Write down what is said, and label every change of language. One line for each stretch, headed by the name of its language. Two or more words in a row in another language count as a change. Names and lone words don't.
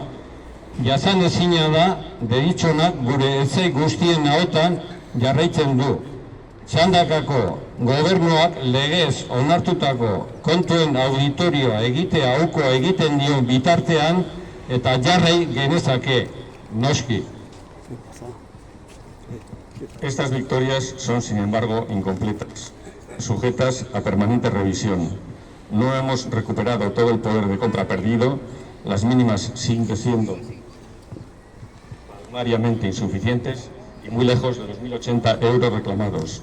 Basque: Jasan ezina da, deritxonak gure etzai guztien ahotan jarraitzen du. Txandakako gobernuak legez onartutako kontuen auditorioa egitea uko egiten dion bitartean eta jarrai genezake, noski.
Spanish: Estas victorias son, sin embargo, incompletas, sujetas a permanente revisión. No hemos recuperado todo el poder de compra perdido, las mínimas siguen siendo palmariamente insuficientes y muy lejos de los 1.080 euros reclamados.